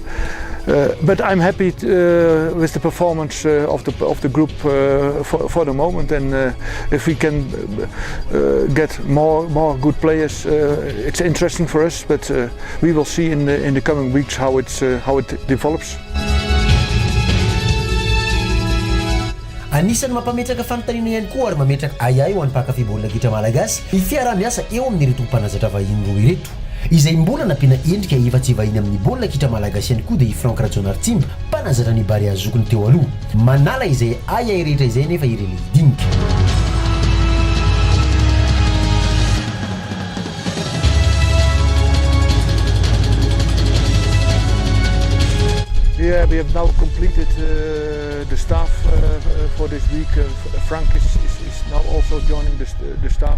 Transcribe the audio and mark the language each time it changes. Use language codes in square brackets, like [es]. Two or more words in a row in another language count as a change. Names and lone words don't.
[en] But I'm happy with the performance of the group for the moment, and if we can get more good players, it's interesting for us. But we will see in the coming weeks how it develops. [mg] Anisan'ny mampametraka fanontaniana ihany koa ary mametraka ayay ho an'ny mpankafy baolina kitra malagasy ny fiara-miasa eo amin'ireto mpanazatra vahiny roa ireto. Izay mbola nampiana endrika efa tsy vahiny amin'ny baolina kitra malagasy ihany koa dia i Franck Radjonartsimba mpanazatra ny Barea zokony teo aloha. Manala izay ayay rehetra izay nefa i René Hidink. [en] Yeah, we have now completed the staff for this week. Frank is now also joining the staff.